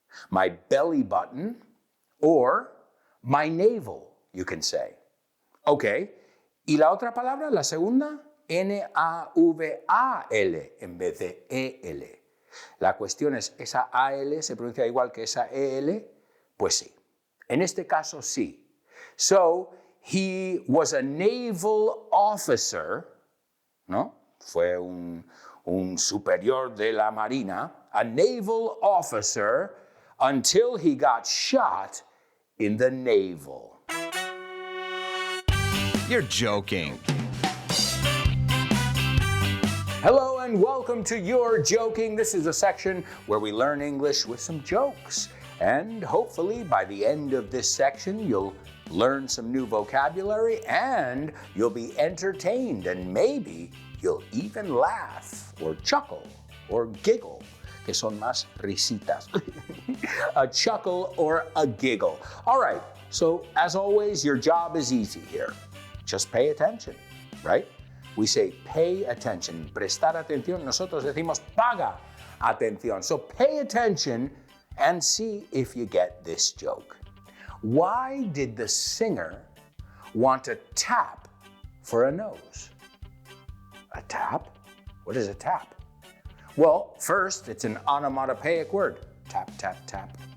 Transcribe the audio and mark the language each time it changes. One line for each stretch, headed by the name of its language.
English: My belly button, or my navel, you can say. Ok.
Spanish: ¿Y la otra palabra, la segunda? N-A-V-A-L en vez de E-L. La cuestión es, ¿esa A-L se pronuncia igual que esa E-L? Pues sí. En este caso sí.
English: So, he was a naval officer, ¿no? Fue un superior de la marina, a naval officer, until he got shot in the navel. You're joking. Hello and welcome to You're Joking. This is a section where we learn English with some jokes. And hopefully by the end of this section, you'll learn some new vocabulary and you'll be entertained and maybe you'll even laugh or chuckle or giggle, que son más risitas. A chuckle or a giggle. All right, so as always, your job is easy here. Just pay attention, right? We say pay attention. Prestar atención.
Spanish: Nosotros decimos paga atención.
English: So pay attention and see if you get this joke. Why did the singer want a tap for a nose? A tap? What is a tap? Well, first, it's an onomatopoeic word. Tap, tap, tap.